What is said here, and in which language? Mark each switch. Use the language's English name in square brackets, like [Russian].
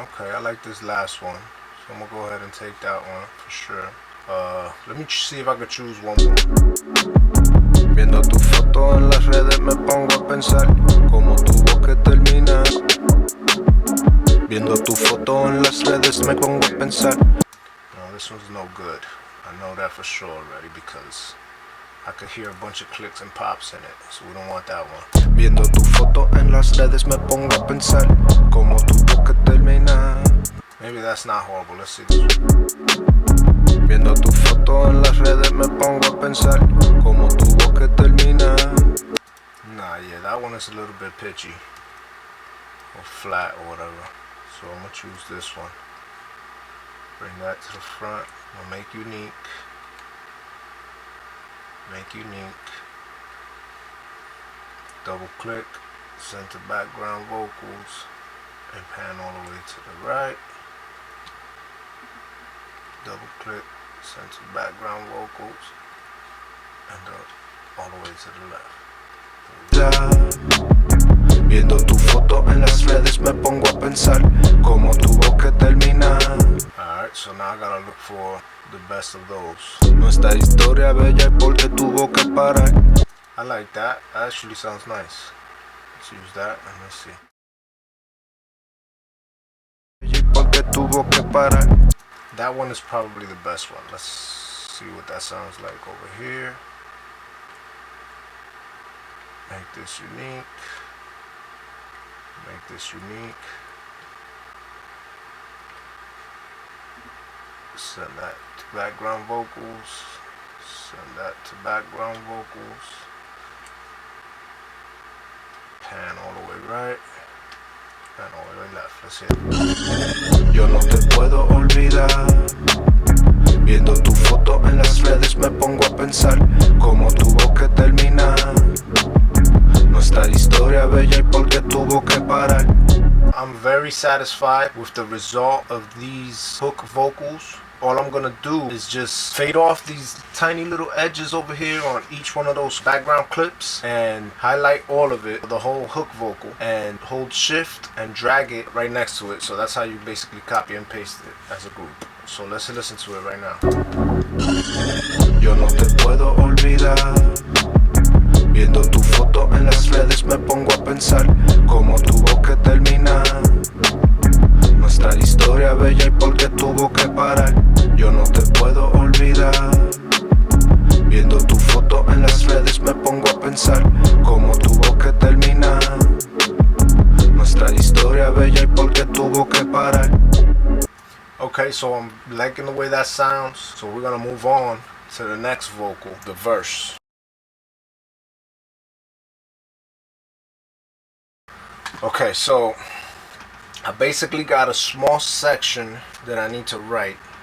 [English] Okay, I like this last one. So I'm gonna go ahead and take that one for sure. Let me see if I could choose one more. [Spanish] Viendo tu foto en las redes me pongo a pensar cómo tuvo que terminar. Viendo tu foto en las redes me pongo a pensar. [English] No, this one's no good. I know that for sure already because I could hear a bunch of clicks and pops in it, so we don't want that one. [Spanish] Viendo tu foto en las redes me pongo a pensar cómo tuvo que terminar. [English] Maybe that's not horrible. Let's see this one. [Spanish] Viendo tu foto en las redes me pongo a pensar cómo tuvo que terminar. [English] Nah, yeah, that one is a little bit pitchy or flat or whatever. So I'm gonna choose this one. Bring that to the front. I'm gonna make unique. Make unique. Double click. Send to background vocals and pan all the way to the right. Double click. Send to background vocals and all the way to the left. [Spanish] Viendo tu foto en las redes me pongo a pensar cómo tuvo que terminar. [English] Alright, so now I gotta look for the best of those. [Spanish] Nuestra historia bella y porque tuvo que parar. [English] I like that. That actually sounds nice. Let's use that and let's see. [Spanish] Y porque tuvo que parar. [English] That one is probably the best one. Let's see what that sounds like over here. Make this unique. Make this unique. Send that to background vocals. Send that to background vocals. Pan all the way right. Pan all the way left. Let's hit it. [Spanish] Yo no te puedo olvidar. Viendo tu foto en las redes me pongo a pensar cómo tuvo que terminar. Nuestra historia bella y porque tuvo que parar. [English] I'm very satisfied with the result of these hook vocals. All I'm gonna do is just fade off these tiny little edges over here on each one of those background clips and highlight all of it, the whole hook vocal, and hold shift and drag it right next to it. So that's how you basically copy and paste it as a group. So let's listen to it right now. [Spanish] Yo no te puedo olvidar. Viendo tu foto en las redes me pongo a pensar cómo tuvo que terminar. Nuestra historia bella y porque tuvo que parar. Yo no te puedo olvidar. Viendo tu foto en las redes me pongo a pensar cómo tuvo que terminar. Nuestra historia bella y porque tuvo que parar. [English] Okay, so I'm liking the way that sounds. So we're gonna move on to the next vocal, the verse. Okay, so I basically got a small section that I need to write.